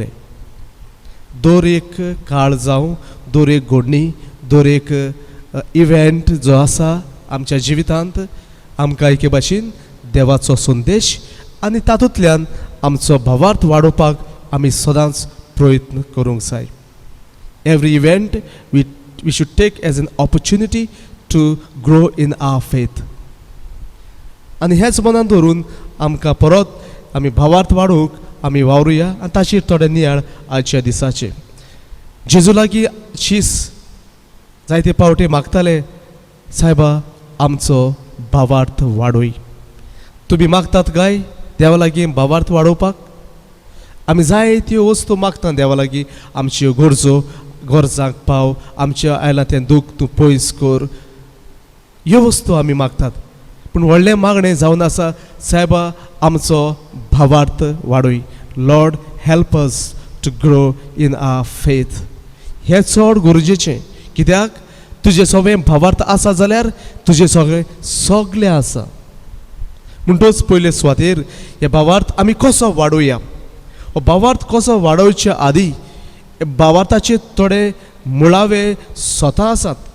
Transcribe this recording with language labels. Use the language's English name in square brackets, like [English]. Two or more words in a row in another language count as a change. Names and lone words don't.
[Konkani] दर एक काळ जावं, दर एक घडणी, दर एक इव्हेंट जो आसा आमच्या जिवितांत आमकां एके भाशेन देवाचो संदेश आनी तातूंतल्यान आमचो भावार्थ वाडोवपाक आमी सदांच प्रयत्न करूंक जाय. [English] Every event we should take as an opportunity to grow in our faith. [Konkani] आनी हेच मनान धरून आमकां परत आमी भावार्थ वाडोवंक आमी वावरुया आनी ताचेर थोडे नियाळ आजच्या दिसाचे. जेजू लागीं शीस जायते पावटी मागताले, सायबा आमचो भावार्थ वाडोय. तुमी मागतात काय देवा लागीं भावार्थ वाडोवपाक? आमी जायत्यो वस्तू मागता देवा लागीं, आमच्यो गरजांक पाव, आमच्या आयला तें दूख तूं पयस कर, ह्यो वस्तू आमी मागतात. पूण व्हडलें मागणें जावन आसा, सायबा आमचो भावार्थ वाडोय. [English] Lord help us to grow in our faith. [Konkani] हें चड गरजेचें. कित्याक तुजें सगळें भावार्थ आसा जाल्यार तुजें सगळें आसा. म्हणटच पयले सुवातेर हे भावार्थ आमी कसो वाडोवया. हो भावार्थ कसो वाडोवच्या आदी भावार्थाचे थोडे मुळावे स्वता आसात.